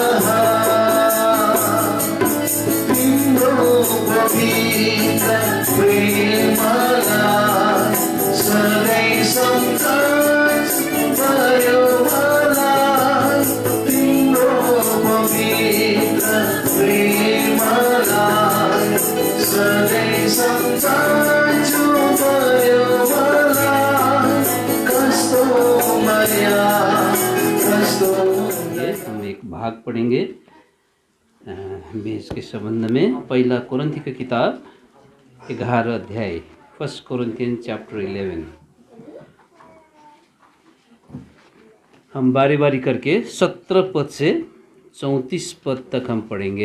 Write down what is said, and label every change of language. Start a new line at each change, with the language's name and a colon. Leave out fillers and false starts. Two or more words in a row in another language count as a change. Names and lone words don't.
Nepali: बहार तिम्रो पवित्र प्रेमलाई सधैँ सम्झन्छु मलाई तिम्रो पवित्र प्रेमलाई सधैँ सम्झन्छु मलाई कस्तो माया कस्तो।
Hindi: हम एक भाग पढ़ेंगे मेष के संबंध में। पहला कोरिन्थी की किताब 11 अध्याय,
English: 1 Corinthians chapter 11।
Hindi: हम बारी बारी करके 17 पद से 34 पद तक हम पढ़ेंगे।